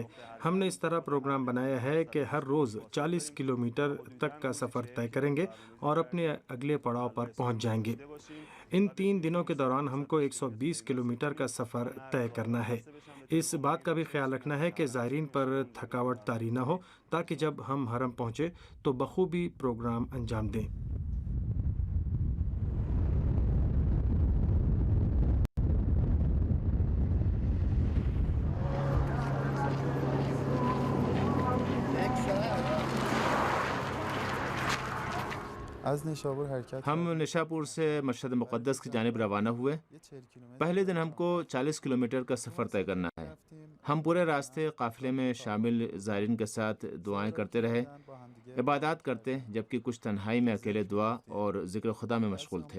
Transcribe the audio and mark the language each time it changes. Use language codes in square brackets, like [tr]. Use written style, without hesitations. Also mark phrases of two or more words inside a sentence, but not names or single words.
[ur] ہم نے اس طرح پروگرام بنایا ہے کہ ہر روز 40 کلومیٹر تک کا سفر طے کریں گے اور اپنے اگلے پڑاؤ پر پہنچ جائیں گے۔ ان 3 دنوں کے دوران ہم کو 120 کلومیٹر کا سفر طے کرنا ہے۔ اس بات کا بھی خیال رکھنا ہے کہ زائرین پر تھکاوٹ طاری نہ ہو تاکہ جب ہم حرم پہنچے تو بخوبی پروگرام انجام دیں۔ [fa] از نیشابور حرکت [ur] ہم نشاپور سے مشہد مقدس کی جانب روانہ ہوئے۔ پہلے دن ہم کو 40 کلومیٹر کا سفر طے کرنا ہے۔ ہم پورے راستے قافلے میں شامل زائرین کے ساتھ دعائیں کرتے رہے، عبادات کرتے، جبکہ کچھ تنہائی میں اکیلے دعا اور ذکر خدا میں مشغول تھے۔